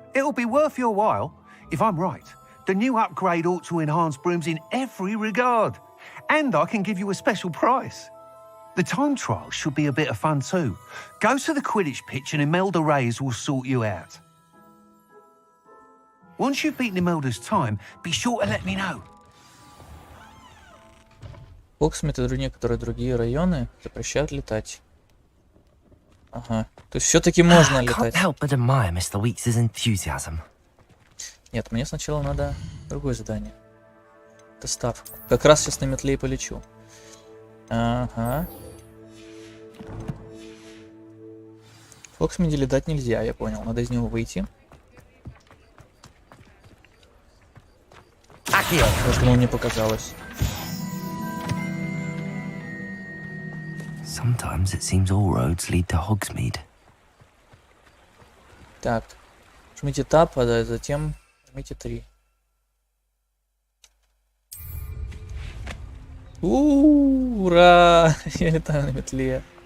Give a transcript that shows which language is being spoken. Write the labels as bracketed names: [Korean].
[English] It'll be worth your while. If I'm right, the new upgrade ought to enhance brooms in every regard. And I can give you a special price. The time trial should be a bit of fun too. Go to the Quidditch pitch and Imelda Reyes will sort you out. Once you've beaten Imelda's time, be sure to let me know. [Russian] Хогсмит и некоторые другие районы запрещают летать. Ага. То есть все-таки можно летать. [English] Can't help but admire Mr. Weeks' enthusiasm. [Russian] Нет, мне сначала надо другое задание. Доставку. Как раз сейчас на метле и полечу. Ага. В Хогсмиде летать нельзя, я понял. Надо из него выйти. Может, ему не показалось. [English] Sometimes it seems all roads lead to Hogsmeade. [Russian] Так. Жмите Tab, а затем жмите 3. Ура! Я летаю на метле.